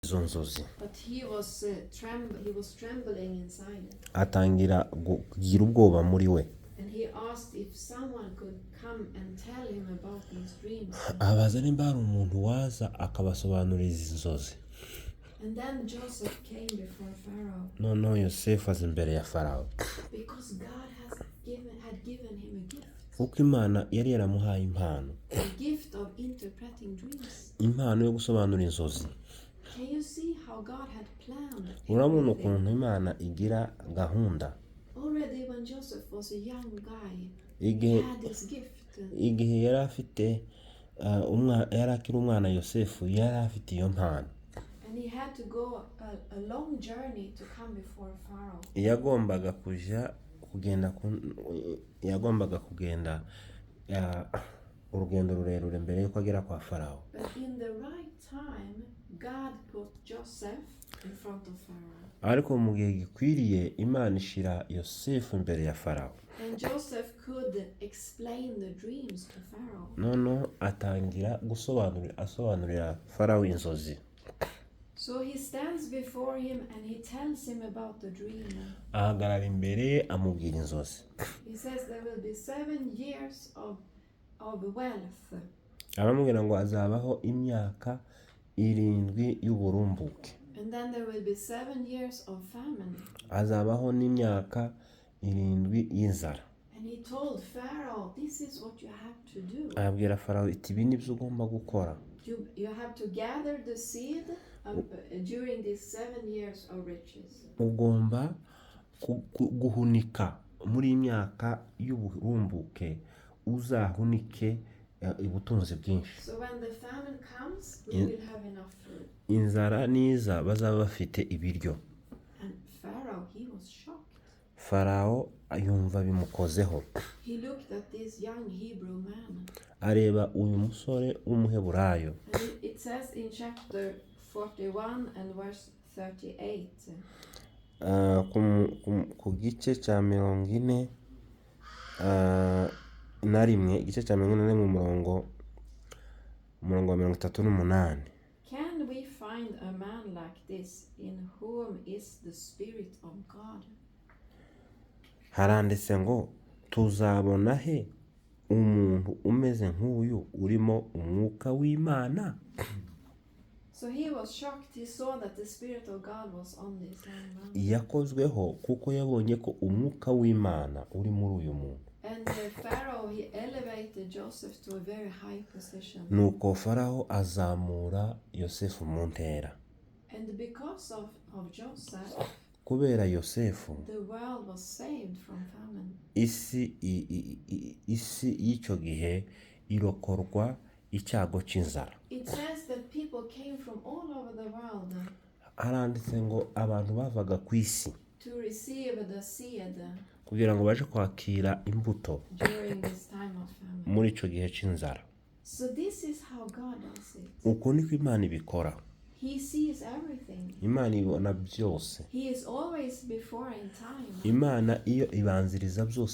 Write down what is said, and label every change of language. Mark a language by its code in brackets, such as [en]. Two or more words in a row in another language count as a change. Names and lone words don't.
[rw] izo nzozi [en] But he was trembling inside. [rw] atangira kugira ubwoba muri we. [en] And he asked if someone could come and tell him about these dreams. [rw] abaza nimba hari umuntu waza akabasobanurira izi nzozi. [en] And then Joseph came before Pharaoh. [rw] noneho Yosefu aza imbere ya Farawo [en] Because God had given him a gift. [rw] kuko Imana yari yaramuhaye impano, [en] A gift of interpreting dreams. [rw] impano yo gusobanura inzozi. [en] Can you see how God had planned? [rw] urabona ukuntu Imana igira gahunda. [en] Already when Joseph was a young guy, [rw] Igihe [en] he had his gift. [rw] yari afite yari akiri umwana, Yosefu yari afite iyo mpano. [en] And he had to go a long journey to come before Pharaoh. [rw] yagombaga kugenda urugendo rurerure mbere yuko agera kwa Farawo. [en] But in the right time, God put Joseph in front of Pharaoh. [rw] ariko mu gihe gikwiriye Imana ishira Yosefu imbere ya Farawo. [en] And Joseph could explain the dreams to Pharaoh. [rw] noneho atangira asobanurira Farawo inzozi. [en] So he stands before him and he tells him about the dream. [rw] ahagarara imbere amubwira inzozi. [en] He says there will be 7 years of wealth. [rw] aramubwira ngo azabaho imyaka 7 y'uburumbuke. [en] And then there will be 7 years of famine. [rw] azabaho n'imyaka 7 y'inzara. [en] And he told Pharaoh, this is what you have to do. [rw] abwira Farawo iti ibi nibyo ugomba gukora. [en] You have to gather the seed during these 7 years of riches. [rw] ugomba guhunika muri imyaka y'uburumbuke, uzahunike ubutunzi bwinshi. [en] So when the famine comes, we will have enough food. [rw] inzara niza bazaba bafite ibiryo. [en] And Pharaoh, he was shocked. [rw] Farawo yumva bimukozeho. [en] He looked at this young Hebrew man. [rw] areba uyu musore w'umuheburayo. [en] And it says in chapter 41 and verse 38. [rw] ku gice cya 41 igice cya 41 mu murongo wa 38. [en] Can we find a man like this in whom is the Spirit of God? [rw] haranditse ngo tuzabona he umuntu umeze nk'uyu urimo umwuka w'Imana. [en] So he was shocked. He saw that the Spirit of God was on this young man. [rw] yakozweho kuko yabonye ko umwuka w'Imana uri muri uyu muntu. [en] And Pharaoh, he elevated Joseph to a very high position. [rw] nuko Farawo azamura Yosefu mu ntera. [en] And because of Joseph, [rw] kubera Yosefu [en] the world was saved from famine. [rw] isi y'icyo gihe irokorwa icyago cy'inzara. [en] It says that people came from all over the world [rw] haranditse ngo abantu bavaga ku isi [en] to receive the seed [rw] kugira ngo baje kwakira imbuto [en] during this time of famine. [rw] muri icyo gihe cy'inzara. [en] So this is how God does it. [rw] uko niko Imana ibikora. [en] He sees everything. [rw] Imana ibona byose. [en] He is always before in time. [rw] Imana iyo ibanziriza byose